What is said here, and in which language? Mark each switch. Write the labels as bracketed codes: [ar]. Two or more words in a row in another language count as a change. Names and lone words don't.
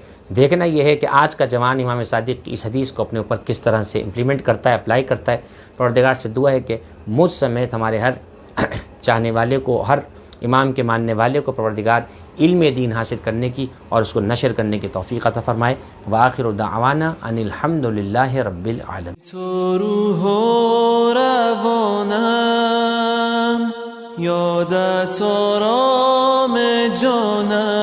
[ur] دیکھنا یہ ہے کہ آج کا جوان امام صادق کی اس حدیث کو اپنے اوپر کس طرح سے امپلیمنٹ کرتا ہے، اپلائی کرتا ہے. پروردگار سے دعا ہے کہ مجھ سمیت ہمارے ہر چاہنے والے کو، ہر امام کے ماننے والے کو پروردگار علم دین حاصل کرنے کی اور اس کو نشر کرنے کی توفیق عطا فرمائے. [ar] وآخر دعوانا ان الحمد للہ رب العالمین. [fa] تو روح و روانم یادت آرام جانم.